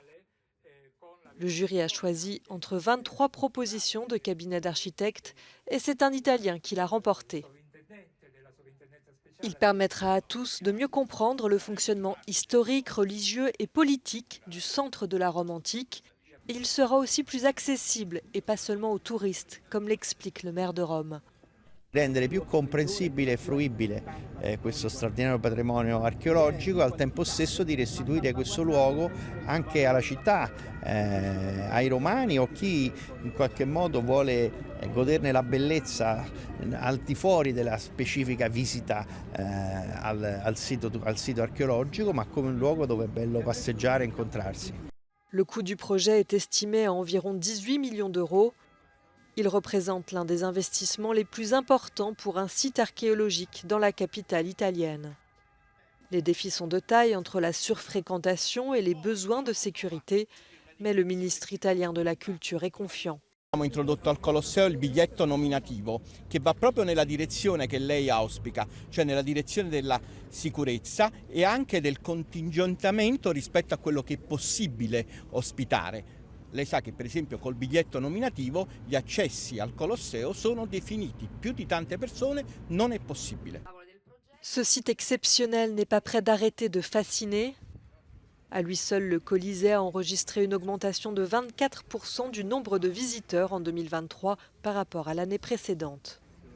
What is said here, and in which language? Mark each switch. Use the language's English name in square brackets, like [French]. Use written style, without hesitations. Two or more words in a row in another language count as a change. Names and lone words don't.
[French] Le jury a choisi entre 23 propositions de cabinets d'architectes et c'est un Italien qui l'a remporté. Il permettra à tous de mieux comprendre le fonctionnement historique, religieux et politique du centre de la Rome antique. Et il sera aussi plus accessible et pas seulement aux touristes, comme l'explique le maire de Rome. [Italian] Rendere più comprensibile e fruibile questo straordinario patrimonio archeologico e al tempo stesso di restituire questo luogo anche alla città, ai romani o chi in qualche modo vuole goderne la bellezza al di fuori della specifica visita al sito archeologico, ma come un luogo dove è bello passeggiare e incontrarsi. [French] Le coût du projet est estimé à environ 18 millions d'euros. Il représente l'un des investissements les plus importants pour un site archéologique dans la capitale italienne. Les défis sont de taille entre la surfréquentation et les besoins de sécurité, mais le ministre italien de la Culture est confiant. [Italian] Abbiamo introdotto al Colosseo il biglietto nominativo che va proprio nella direzione che lei auspica, cioè nella direzione della sicurezza e anche del contingentamento rispetto a quello che è possibile ospitare. Lei sa che per esempio col biglietto nominativo gli accessi al Colosseo sono definiti, più di tante persone non è possibile. [French] Ce site exceptionnel n'est pas près d'arrêter de fasciner. À lui seul, le Colisée a enregistré une augmentation de 24% du nombre de visiteurs en 2023 par rapport à l'année précédente.